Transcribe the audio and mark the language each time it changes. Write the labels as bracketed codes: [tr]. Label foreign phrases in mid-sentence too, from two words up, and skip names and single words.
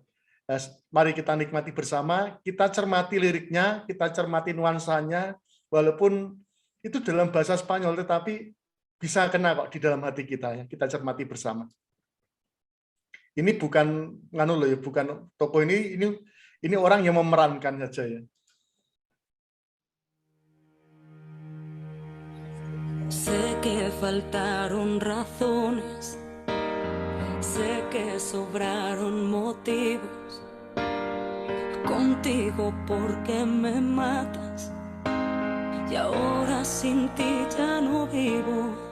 [id] Nah, mari kita nikmati bersama, kita cermati liriknya, kita cermati nuansanya, walaupun itu dalam bahasa Spanyol, tetapi bisa kena kok di dalam hati kita. Ya. Kita cermati bersama. Ini bukan nganu loh ya, bukan tokoh ini orang yang memerankan saja ya. [es] Sé que faltaron razones, sé que sobraron motivos, contigo porque me matas y ahora sin ti ya no vivo.